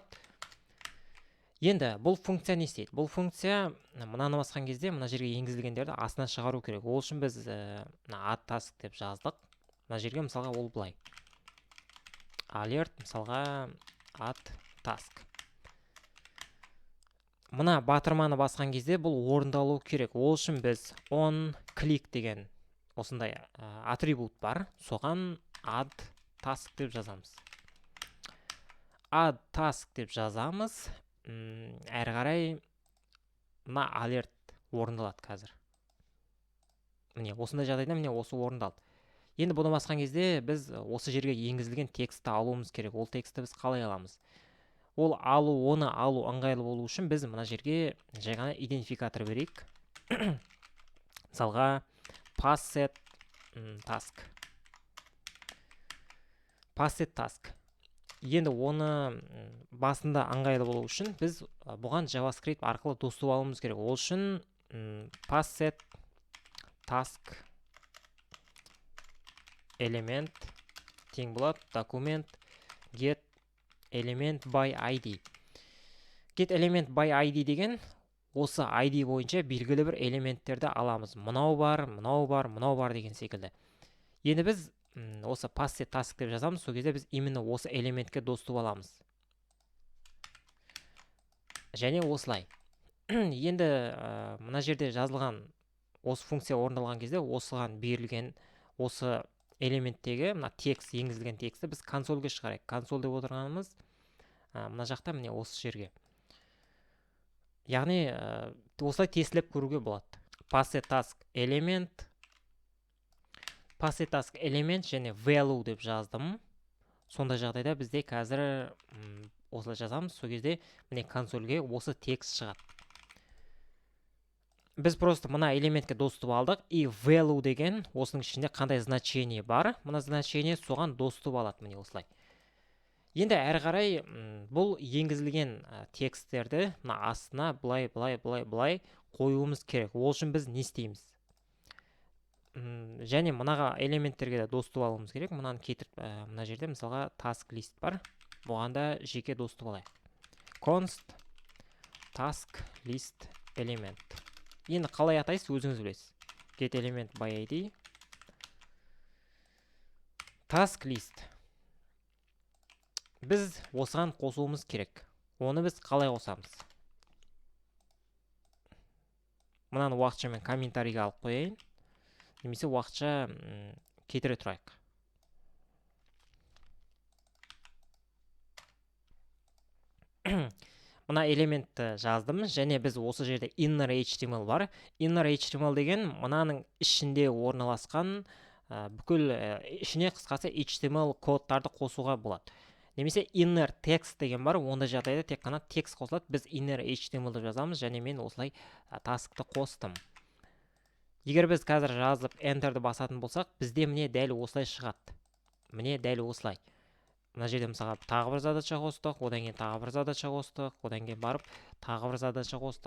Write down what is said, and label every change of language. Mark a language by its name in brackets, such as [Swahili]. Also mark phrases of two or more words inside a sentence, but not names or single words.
[Kazakh] Енді бұл функция не істейді? Бұл функция мынаны басқан кезде мына жерге енгізілгендерді астына шығару керек. Ол үшін біз [English] add task [Kazakh] деп жаздық. Мына жерге мысалға ол былай. Alert мысалға [English] add task. [Kazakh] Мына батырманы басқан кезде бұл орындалу керек. Ол үшін біз [English] on click [Kazakh] деген осындай атрибут бар. Соған [English] add task [Kazakh] деп жазамыз. [English] Add task [Kazakh] деп жазамыз. Әрі қарай мына alert орындалады қазір. Міне осындай жағдайда міне осы орындалды. Енді бұны басқан кезде біз осы жерге енгізілген текстті алуымыз керек. Ол текстті біз қалай аламыз? Оны алу ыңғайлы болу үшін біз мына жерге жай ғана идентификатор берейік. [English] Мысалға passed task. Passed task. [Kazakh] Енді оны басында ыңғайлы болу үшін біз бұған JavaScript арқылы доступ алуымыз керек. Ол үшін [English] passed task element [Kazakh] тең болады [English] document get element by ID. Get element by ID [Kazakh] деген осы ID бойынша белгілі бір элементтерді аламыз. Мынау бар деген секілді. Енді біз осы [English] passed task [Kazakh] деп жазамыз. Сол кезде біз именно осы элементке доступ аламыз. Және осылай. Енді мына жерде жазылған осы функция орындалған кезде осыған берілген осы элементтегі мына текст енгізілген текстті біз консольге шығарайық. Консоль деп отырғанымыз мына жақта міне осы жерге. Яғни осылай тестілеп көруге болады. [English] Passed task element және value [Kazakh] деп жаздым. Сондай жағдайда бізде қазір осылай жазамыз. Сол кезде міне консольге осы текст шығады. Біз просто мына элементке доступ алдық. И value деген осының ішінде қандай значение бар. Мына значение соған доступ алады. Міне осылай. Енді әрі қарай бұл енгізілген тексттерді мына астына былай қоюымыз керек. Ол үшін біз не істейміз? Және мынаға элементтерге де доступ алуымыз керек. Мынаны кетіріп, мына жерде мысалға [English] task list [Kazakh] бар. Бұған да жеке доступ алайық. [English] Const task list element. Енді қалай атайсыз өзіңіз білесіз. Get element by ID. Task list. [Kazakh] біз осыған қосуымыз керек. Оны біз қалай қосамыз? Мынаны уақытша мен комментарийге алып қояйын. Немесе уақытша кетіре тұрайық. Мына элементті жаздым, және біз осы жерде [English] inner HTML [Kazakh] бар. [English] Inner HTML [Kazakh] деген мынаның ішінде орналасқан бүкіл ішіне қысқасы HTML кодтарды қосуға болады. Немесе [English] inner text [Kazakh] деген бар, ондай жағдайда тек қана текст қосылады. Біз [English] inner HTML [Kazakh] деп жазамыз, және мен осылай таскты қостым. Егер біз қазір жазып enterді басатын болсақ, бізде міне дәл осылай шығады. Міне дәл осылай. Мына жерде мысалға тағы бір задача қостық, одан кейін тағы бір задача қостық, одан кейін барып тағы бір задача қостық.